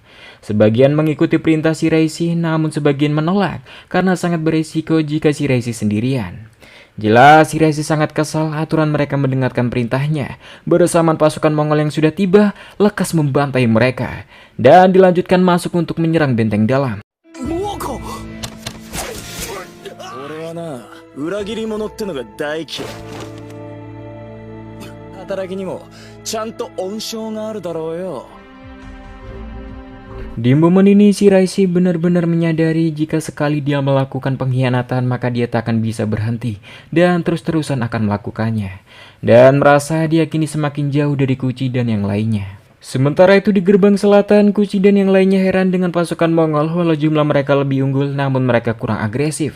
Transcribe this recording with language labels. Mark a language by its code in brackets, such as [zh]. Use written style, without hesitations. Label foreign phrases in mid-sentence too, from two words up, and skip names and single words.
[id] Sebagian mengikuti perintah Shiraishi namun sebagian menolak karena sangat beresiko jika Shiraishi sendirian. Jelas Shiraishi sangat kesal aturan mereka mendengarkan perintahnya. Bersamaan pasukan Mongol yang sudah tiba lekas membantai mereka dan dilanjutkan masuk untuk menyerang benteng dalam. [ja] 俺はな裏切り者ってのが大嫌い。働きにもちゃんと恩賞があるだろうよ。 [id] Di momen ini Shiraishi benar-benar menyadari jika sekali dia melakukan pengkhianatan maka dia tak akan bisa berhenti dan terus-terusan akan melakukannya. Dan merasa dia kini semakin jauh dari Kuci dan yang lainnya. Sementara itu di gerbang selatan, Kuci dan yang lainnya heran dengan pasukan Mongol walau jumlah mereka lebih unggul namun mereka kurang agresif.